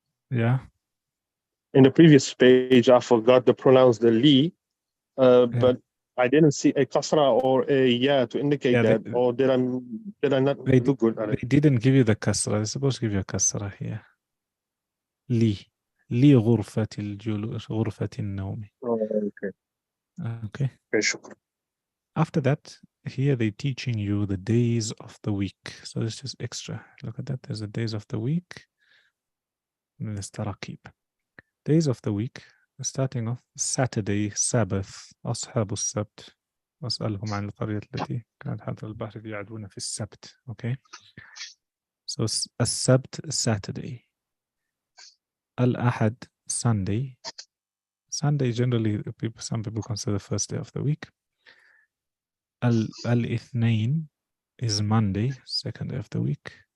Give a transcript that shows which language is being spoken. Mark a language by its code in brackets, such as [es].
[en] Yeah. In the previous page, I forgot to pronounce the li, but I didn't see a kasra or a ya to indicate that. Or did I not look good at it? They didn't give you the kasra. They're supposed to give you a kasra here. [ar] لي غرفة الجلوس غرفة النوم. [en] Okay. Okay. [ar] شكرا. [en] After that, here they're teaching you the days of the week. So it's just extra. Look at that. There's the days of the week. And there's tarakib. Days of the week, starting off Saturday, Sabbath, [ar] أصحاب السبت. واسألهم عن القرية التي كانت حاضرة البحر يعدون في السبت. [en] Okay. So السبت, Saturday. Al-Ahad, Sunday. Sunday, generally, some people consider the first day of the week. Al-Ithnain is Monday, second day of the week.